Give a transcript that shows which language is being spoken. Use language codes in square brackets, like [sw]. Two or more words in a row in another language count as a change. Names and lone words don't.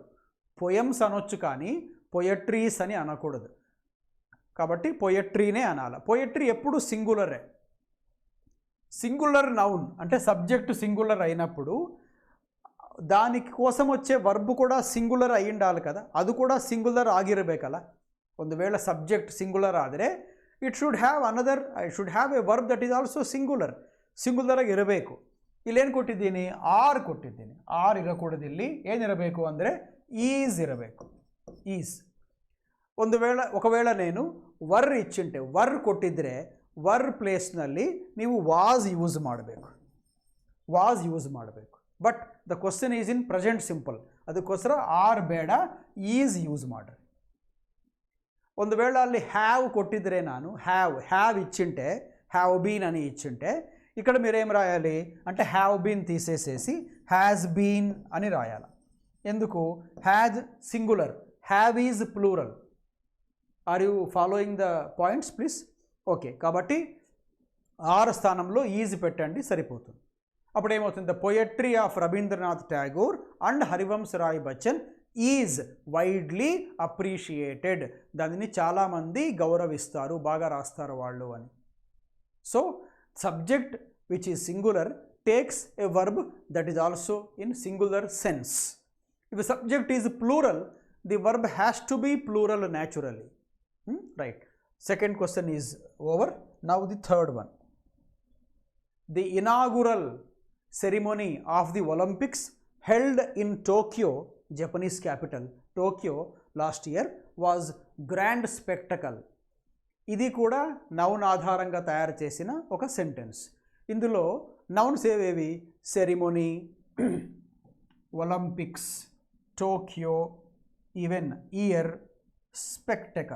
[te] పొయమ్స్ అనొచ్చు కానీ పొయట్రీస్ అని అనకూడదు. కాబట్టి పొయట్రీనే అనాలి. పొయట్రీ ఎప్పుడు సింగులరే. [en] singular noun [te] అంటే సబ్జెక్టు సింగులర్ అయినప్పుడు దానికి కోసం వచ్చే వర్బ్ కూడా సింగులర్ అయి ఉండాలి కదా. అది కూడా [kn] సింగుಲರ್ ಆಗಿರಬೇಕಲ್ಲ. ಒಂದು ವೇಳೆ [en] subject singular [kn] ಆದರೆ [en] it should have a verb that is also singular [kn] ಆಗಿ ಇರಬೇಕು. ಇಲ್ಲೇನು ಕೊಟ್ಟಿದ್ದೀನಿ? ಆರ್ ಕೊಟ್ಟಿದ್ದೀನಿ. ಆರ್ ಇರಕೂಡದು. ಇಲ್ಲಿ ಏನಿರಬೇಕು ಅಂದರೆ ಈಸ್ ಇರಬೇಕು. ಈಸ್. [te] ఒకవేళ నేను వర్ ఇచ్చింటే, [kn] ವರ್ ಕೊಟ್ಟಿದ್ದರೆ ವರ್ ಪ್ಲೇಸ್ನಲ್ಲಿ ನೀವು [en] was use [kn] ಮಾಡಬೇಕು. [en] but the question is in present simple. [kn] ಅದಕ್ಕೋಸ್ಕರ ಆರ್ ಬೇಡ, [en] is use [kn] ಮಾಡ್ರಿ. ಒಂದು ವೇಳೆ ಅಲ್ಲಿ ಹ್ಯಾವ್ ಕೊಟ್ಟಿದ್ರೆ ನಾನು [te] హ్యావ్ ఇచ్చింటే, [en] have been [te] అని ఇచ్చింటే ఇక్కడ మీరేం రాయాలి అంటే [en] have been [te] తీసేసేసి [en] has been [te] అని రాయాలి. ఎందుకు? [en] has singular, have is plural. Are you following the points please? Okay. [te] కాబట్టి ఆర్ స్థానంలో ఈజ్ పెట్టండి, సరిపోతుంది. అప్పుడు ఏమవుతుంది? [en] The poetry of Rabindranath Tagore and Harivansh Rai Bachchan is widely appreciated. [te] దానిని చాలామంది గౌరవిస్తారు, బాగా రాస్తారు వాళ్ళు అని. [en] So subject which is singular takes a verb that is also in singular sense. If the subject is plural, the verb has to be plural naturally. Right. Second question is over. Now the third one. The inaugural ceremony of the Olympics held in Tokyo, Japanese capital, Tokyo, last year was grand spectacle. [te] ఇది కూడా నౌన్ ఆధారంగా తయారు చేసిన ఒక సెంటెన్స్. ఇందులో నౌన్స్ ఏవేవి? [en] ceremony, Olympics, Tokyo, even, year, spectacle.